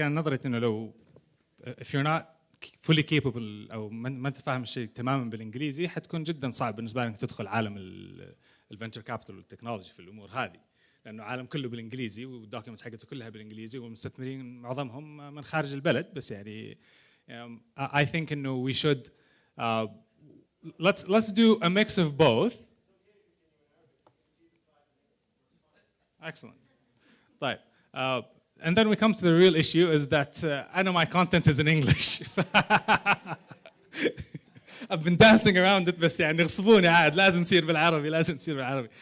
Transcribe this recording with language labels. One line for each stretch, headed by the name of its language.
Arabic: أنا نظرت إنه لو
English: if you're not fully capable
Arabic: أو ما تفهم الشيء تماماً بالإنجليزي حتكون جداً صعب بالنسبة لك تدخل عالم الفنتشر كابيتال والتكنولوجي في الأمور هذه، لأنه عالم كله بالإنجليزي والدوكيومنتس حقته كلها بالإنجليزي والمستثمرين معظمهم من خارج البلد. بس يعني
English: I think
Arabic: إنه
English: we should let's do a mix of both. Excellent.
Arabic: طيب.
English: And then we come to the real issue is that I know my content is in English. I've been dancing around it
Arabic: بس يعني غصبوني عاد لازم نصير بالعربي لازم نصير بالعربي.